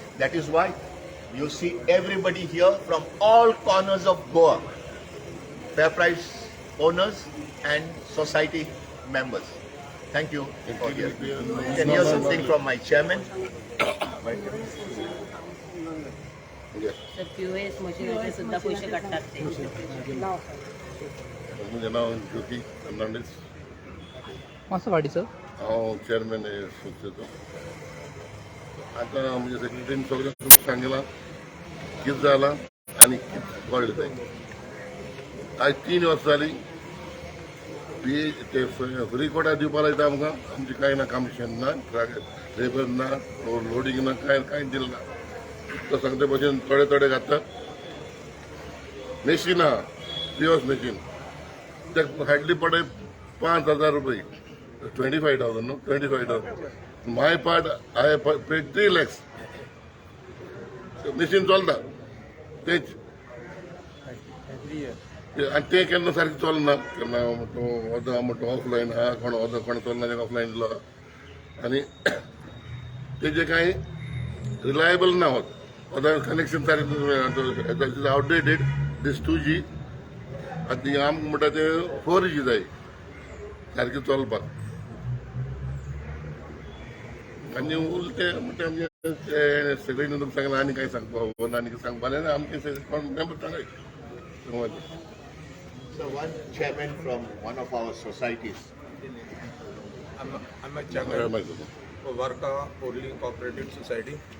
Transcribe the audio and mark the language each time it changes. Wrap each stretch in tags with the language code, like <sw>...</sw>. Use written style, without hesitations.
<en>That is why you see everybody here from all corners of Goa, fair price owners and society members. Thank you. You can hear something from my chairman.</en> <gom>तर POS मशीनचे सुद्धा पैसे काढतात ते. म्हजें नांव ज्योती फर्नांडीस. मातसो वाडीचो. हांव चेअरमॅन आहे संस्थेचो. आतां म्हणजे सेक्रेटरीन सगळें तुमकां सांगलां कितें जालां आनी कितें कळ्ळें तें. आयज 3 वर्सां जालीं ते फ्री कोटा दिवपा लायता आमकां. आमचें कांय ना, कमिशन ना, लेबर ना, लोडिंग ना, कांय दिलें ना. तो सांगते भशेन थोडे घालतात. मशीन आहा, POS मशीन, ते हार्डली पडे 5,000 रुपये. 25,000 न्हू, 25,000.</gom> <en>My part I paid 3 lakhs.</en> <gom>Machine चलता तेच, आनी तें केन्ना सारकें चलना. केन्ना अर्द म्हणटा ऑफलायन आहा, कोण चलना तेका ऑफलायन दिलो. आनी तेजे कांय रिलायबल ना.</gom> <en>other connections are outdated. This 2G</en> <gom>आनी आमकां म्हणटा ते 4G जाय सारकें चलपाक. आनी उलटे म्हणटा आमचे सेक्रेटरीन तुमकां सांगलां आनी कांय सांगपाक आनी सांगपा ना. आमचे मेंबर सांगाय.</gom> <en>So one chairman from one of our societies. I'm a chairman of Goa Co-operative society.</en>